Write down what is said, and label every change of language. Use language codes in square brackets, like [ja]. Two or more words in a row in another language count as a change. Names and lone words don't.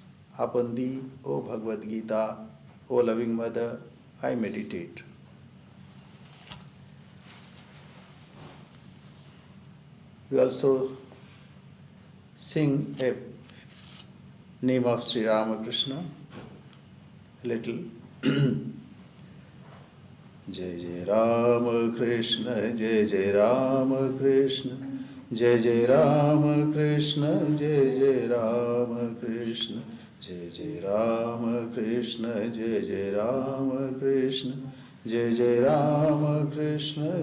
[en] Upon thee, O Bhagavad Gita, O loving Mother, I meditate. We also sing a name of Sri Ramakrishna, little. [hi] जय जय रामकृष्ण, जय जय रामकृष्ण, जय जय रामकृष्ण, जय जय रामकृष्ण. जय जय रामकृष्ण, जय जय रामकृष्ण, जय जय रामकृष्ण,